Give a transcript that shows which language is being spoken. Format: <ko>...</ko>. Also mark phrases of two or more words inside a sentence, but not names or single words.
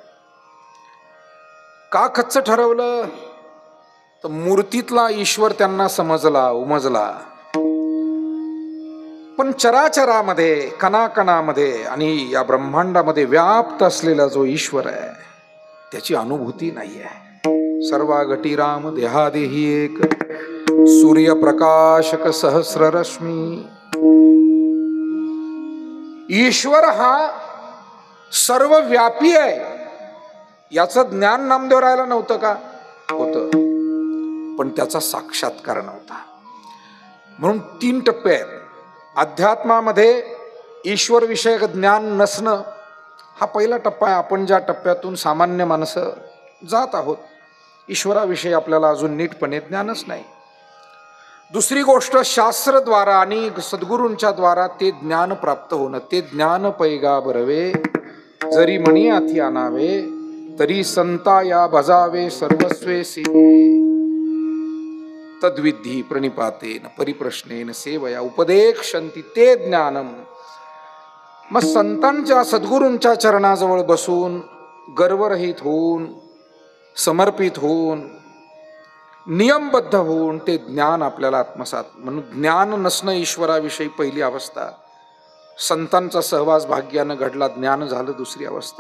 <mr>का कच्चं ठरवलं? तर मूर्तीतला ईश्वर त्यांना समजला, उमजला, पण चराचरामध्ये, कणाकणामध्ये आणि या ब्रह्मांडामध्ये व्याप्त असलेला जो ईश्वर आहे त्याची अनुभूती नाही आहे. सर्वा घटी राम देहादेही एक, सूर्यप्रकाशक सहस्र रश्मी. ईश्वर हा सर्व व्यापी आहे याचं ज्ञान नामदेवरायाला नव्हतं का? होतं, पण त्याचा साक्षात्कार नव्हता. म्हणून 3 टप्पे आहेत. अध्यात्मामध्ये ईश्वर विषयक ज्ञान नसणं, हा पहिला टप्पा आहे, आपण ज्या टप्प्यातून सामान्य माणसं जात आहोत. ईश्वराविषयी आपल्याला अजून नीटपणे ज्ञानच नाही. दुसरी गोष्ट, शास्त्रद्वारा आणि सद्गुरूंच्या द्वारा ते ज्ञान प्राप्त होणं. ते ज्ञान पैगा बरवे, जरी मणी हाती आणावे, तरी संता या भजावे सर्वस्वे सेवे.</mr> <sa>तद्विधी प्रणिपातेन परिप्रश्नेन सेवया उपदेक्षन्ति ते ज्ञानम.</sa> <mr>मग संतांच्या सद्गुरूंच्या चरणाजवळ बसून गर्वरहित होऊन, समर्पित होऊन, नियमबद्ध होऊन ते ज्ञान आपल्याला आत्मसात. म्हणून ज्ञान नसणं ईश्वराविषयी पहिली अवस्था. संतांचा सहवास भाग्यानं घडला, ज्ञान झालं दुसरी अवस्था.</mr>